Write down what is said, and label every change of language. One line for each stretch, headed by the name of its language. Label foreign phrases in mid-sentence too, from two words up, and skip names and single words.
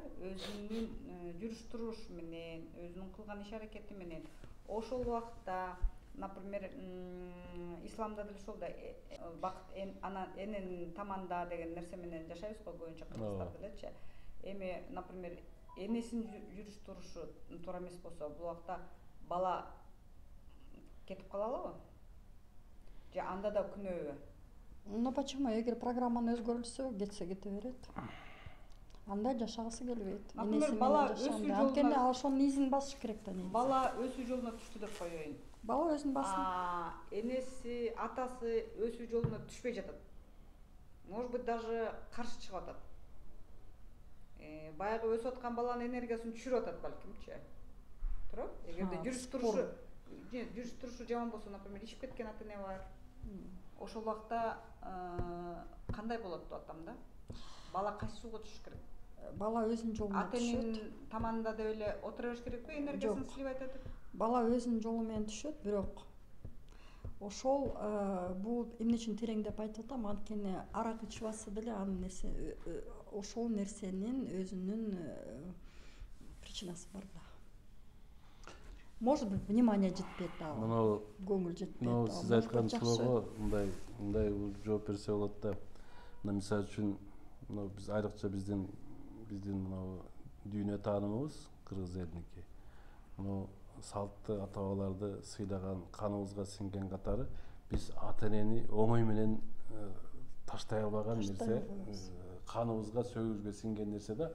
Kyrgyz: Өзүнүн жүрүш туруш менен, өзүнүн кылган иш аракети менен ошол убакытта, например, исламда деле ошол да бакыт анан эненин таманда деген нерсе менен жашайбыз го көбүнчө кыргыздар делечи. Эми, например, энесинин жүрүш турушу туура эмес болсо, бул убакта бала кетип кала алабы? Же анда да күнөөбү?
Russian: Ну почему?
Kyrgyz: Эгер программаны өзгөрүлсө, кетсе кете берет. Анда жашагысы келбейт. Например, бала өсүү жолуна анткени ошонун изин басыш керек да негизи. Бала өсүү жолуна түштү деп коеюн. Бала өзүн бассын. Энеси, атасы өсүү жолуна түшпөй жатат.
Russian: Может быть, даже
Kyrgyz: каршы чыгып атат. Баягы өсүп аткан баланын энергиясын түшүрүп атат балкимчи. Туурабы? Эгерде жүрүш турушу жаман болсо, например, ичип кеткен ата-эне бар. Ошол убакта кандай болот деп атам да? Бала кайсы жолго түшүш керек? Бала өзүнүн жолуна түшөт. Ата-эненин таманында деп эле отура бериш керекпи? Энергиясын сливать этип? Бала өзүнүн жолу менен түшөт, бирок ошол бул эмне үчүн терең деп айтып атам, анткени арак ичип атса деле анын ошол нерсенин өзүнүн причинасы бар да.
Russian: Может быть, внимание
Kyrgyz: жетпейт дагы. Көңүл жетпейт. Сиз айткан суроого мындай жооп берсе болот да. Мисалы үчүн, биз айрыкча биздин мынау дүйнө таанымыбыз кыргыз элиники. Салтты ата бабаларды сыйлаган, каныбызга сиңген катары биз ата-энени оңой менен таштай албаган нерсе, каныбызга, сөөгүбүзгө сиңген нерсе да.